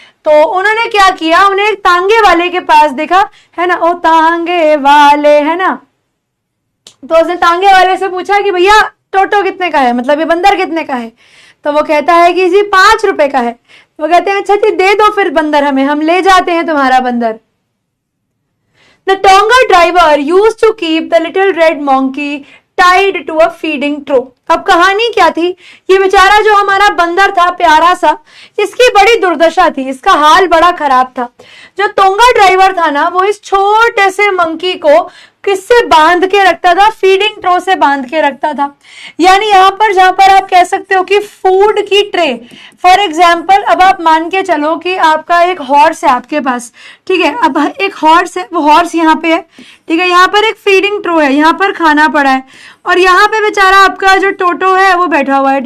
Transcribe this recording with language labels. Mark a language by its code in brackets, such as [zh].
[hi] तो उन्होंने क्या किया, उन्हें एक तांगे वाले के पास देखा, है ना, ओ तांगे वाले, है ना, तो उसने तांगे वाले से पूछा कि भैया टोटो कितने का है, मतलब ये बंदर कितने का है? तो वो कहता है कि जी 5 रुपए का है। वो कहते हैं अच्छा जी दे दो फिर बंदर हमें, हम ले जाते हैं तुम्हारा बंदर। [en] The Tonga driver used to keep the little red monkey tied to a feeding trough। [hi] अब कहानी क्या थी? ये बेचारा जो हमारा बंदर था प्यारा सा, इसकी बड़ी दुर्दशा थी, इसका हाल बड़ा खराब था। जो टोंगा ड्राइवर था ना, वो इस छोटे से मंकी को किससे बांध के रखता था? फीडिंग ट्रो से बांध के रखता था। यानी यहाँ पर जहां पर आप कह सकते हो कि फूड की ट्रे, [en] for example, [hi] अब आप मान के चलो कि आपका एक हॉर्स है आपके पास, ठीक है, अब एक हॉर्स है, वो हॉर्स यहाँ पे है, ठीक है, यहाँ पर एक फीडिंग ट्रो है, यहाँ पर खाना पड़ा है, और यहाँ पे बेचारा आपका जो टोटो है वो बैठा हुआ है।